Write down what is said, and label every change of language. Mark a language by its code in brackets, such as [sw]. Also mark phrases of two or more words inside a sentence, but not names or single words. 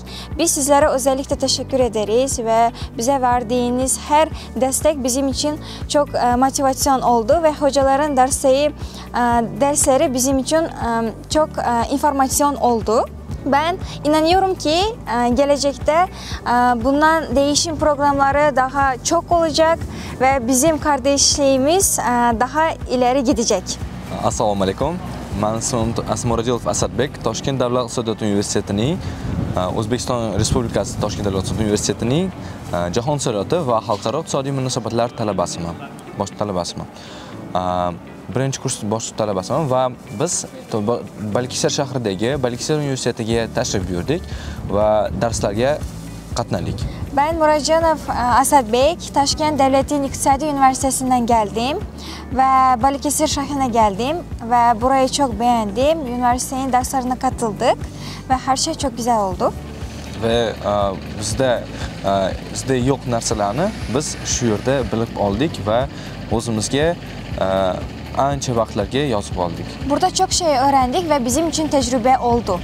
[tr] Biz sizlere özellikle teşekkür ederiz ve bize verdiğiniz her destek bizim için çok motivasyon oldu ve hocaların dersleri bizim için çok informasyon oldu. Ben inanıyorum ki gelecekte bundan değişim programları daha çok olacak ve bizim kardeşliğimiz daha ileri gidecek. [uz] Assalomu alaykum. Men ismim Asmoradilov Asadbek, Toshkent Davlat iqtisodiyot universitetining O'zbekiston Respublikasi Toshkent Davlat iqtisodiyot universitetining Jahon salohiyati va xalqaro iqtisodiy munosabatlar talabasiman. Bosh talabasiman. Birinchi kurs bosh talabasiman va biz Balıkesir shahridagi Balıkesir universitetiga tashrif buyurdik va darslarga qatnadik. [tr] Ben Murajanov Asadbek, Taşkent Devletin İktisadi Üniversitesi'nden geldim ve Balıkesir şehrine geldim ve burayı çok beğendim. Üniversitenin derslerine katıldık ve her şey çok güzel oldu. [uz] Ve bizde yo'q narsalarni biz shu yerda bilib oldik va o'zimizga ancha vaqtlarga yozib oldik. [tr] Burada çok şey öğrendik ve bizim için tecrübe oldu.